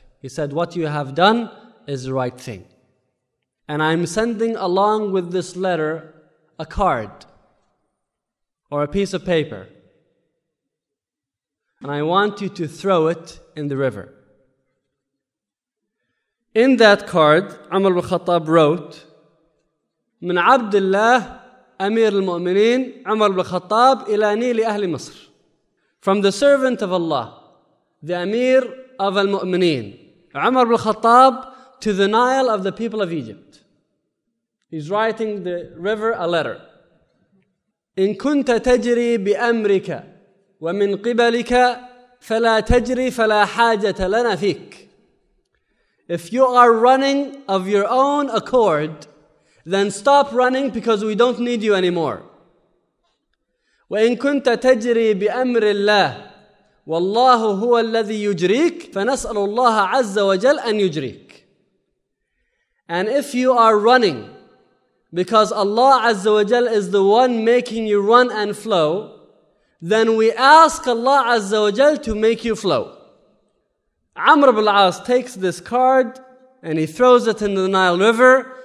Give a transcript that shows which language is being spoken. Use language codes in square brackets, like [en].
[en] He said, "What you have done is the right thing. And I'm sending along with this letter a card or a piece of paper. And I want you to throw it in the river." In that card, Umar al-Khattab wrote, [ar] "من عبد الله أمير المؤمنين عمر بن الخطاب إلى نيل أهل مصر." [en] From the servant of Allah, the Amir of al-Mu'mineen, Umar ibn al-Khattab, to the Nile of the people of Egypt. He's writing the river a letter. [ar] إن كنت تجري بأمرك ومن قبلك فلا تجري فلا حاجة لنا فيك. [en] If you are running of your own accord, then stop running because we don't need you anymore. [ar] وإن كنت تجري بأمر الله والله هو الذي يجريك فنسأل الله عز وجل أن يجريك. [en] And if you are running because Allah [ar] عز وجل [en] is the one making you run and flow, then we ask Allah عز وجل to make you flow. Amr ibn al-As takes this card and he throws it in the Nile River.